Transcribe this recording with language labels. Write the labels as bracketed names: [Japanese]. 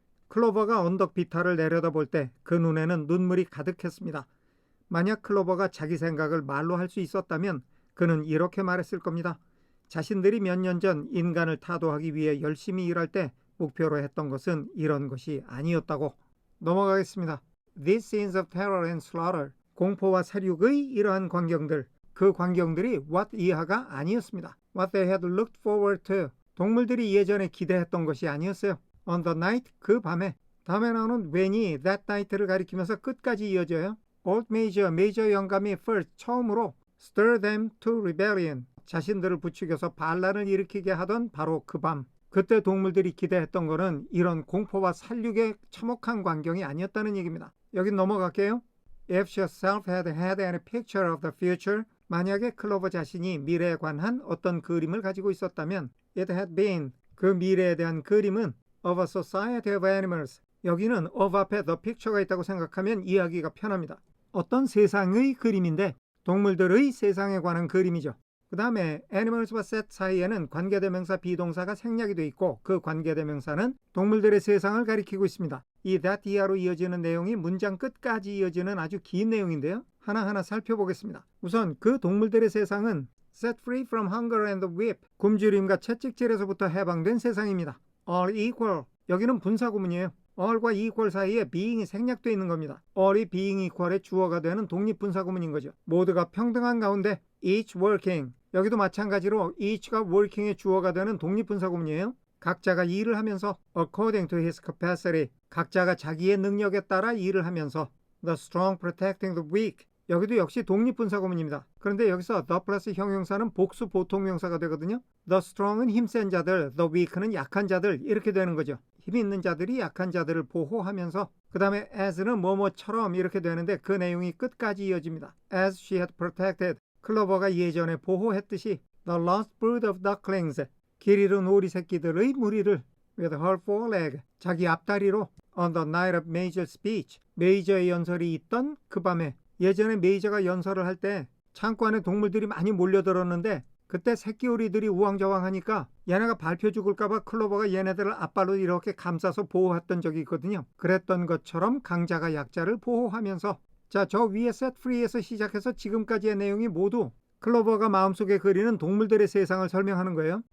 [Korean] 클로버가 언덕 비탈을 내려다볼 때 그 눈에는 눈물이 가득했습니다. 만약 클로버가 자기 생각을 말로 할 수 있었다면 그는 이렇게 말했을 겁니다. 자신들이 몇 년 전 인간을 타도하기 위해 열심히 일할 때 목표로 했던 것은 이런 것이 아니었다고. 넘어가겠습니다. [English] These scenes of terror and slaughter. [Korean] 공포와 살육의 이러한 광경들. 그 광경들이 what 이하가 아니었습니다. [English] What they had looked forward to. [Korean] 동물들이 예전에 기대했던 것이 아니었어요. [English] On the night. [Korean] 그 밤에. 다음에 나오는 when이 that night를 가리키면서 끝까지 이어져요. [English] Old Major, [Korean] 메이저 영감이 [English] first, [Korean] 처음으로 [English] stir them to rebellion. [Korean] 자신들을 부추겨서 반란을 일으키게 하던 바로 그 밤. 그때 동물들이 기대했던 거는 이런 공포와 살육의 참혹한 광경이 아니었다는 얘기입니다. 여기 넘어갈게요. [English] If she herself had any picture of the future. [Korean] 만약에 클로버 자신이 미래에 관한 어떤 그림을 가지고 있었다면 [English] it had been. [Korean] 그 미래에 대한 그림은 [English] of a society of animals. [Korean] 여기는 of 앞에 the picture가 있다고 생각하면 이해하기가 편합니다. 어떤 세상의 그림인데 동물들의 세상에 관한 그림이죠. 그 다음에 animals와 set 사이에는 관계대명사 비동사가 생략이 되어 있고 그 관계대명사는 동물들의 세상을 가리키고 있습니다. 이 that iha로 이어지는 내용이 문장 끝까지 이어지는 아주 긴 내용인데요. 하나하나 살펴보겠습니다. 우선 그 동물들의 세상은 [English] set free from hunger and whip. [Korean] 굶주림과 채찍질에서부터 해방된 세상입니다. [English] all equal. [Korean] 여기는 분사구문이에요. all과 equal 사이에 being이 생략되어 있는 겁니다. all이 being equal의 주어가 되는 독립분사구문인 거죠. 모두가 평등한 가운데 [English] each working. [Korean] 여기도 마찬가지로 each가 working의 주어가 되는 독립분사구문이에요. 각자가 일을 하면서 [English] according to his capacity. [Korean] 각자가 자기의 능력에 따라 일을 하면서 [English] the strong protecting the weak. [Korean] 여기도 역시 독립분사구문입니다. 그런데 여기서 the 플러스 형용사는 복수 보통명사가 되거든요. The strong은 힘센 자들, the weak는 약한 자들 이렇게 되는 거죠. 힘 있는 자들이 약한 자들을 보호하면서 그 다음에 as는 뭐뭐처럼 이렇게 되는데 그 내용이 끝까지 이어집니다. [English] As she had protected. [Korean] 클로버가 예전에 보호했듯이 [English] the lost brood of ducklings. [Korean] 길 잃은 오리 새끼들의 무리를 [English] with her foreleg. [Korean] 자기 앞다리로 [English] on the night of Major's speech. [Korean] 메이저의 연설이 있던 그 밤에 예전에 메이저가 연설을 할 때 창고 안에 동물들이 많이 몰려들었는데 그때 새끼 오리들이 우왕좌왕하니까 얘네가 밟혀 죽을까봐 클로버가 얘네들을 앞발로 이렇게 감싸서 보호했던 적이 있거든요. 그랬던 것처럼 강자가 약자를 보호하면서 자, 저 위에 set free에서 시작해서 지금까지의 내용이 모두 클로버가 마음속에 그리는 동물들의 세상을 설명하는 거예요.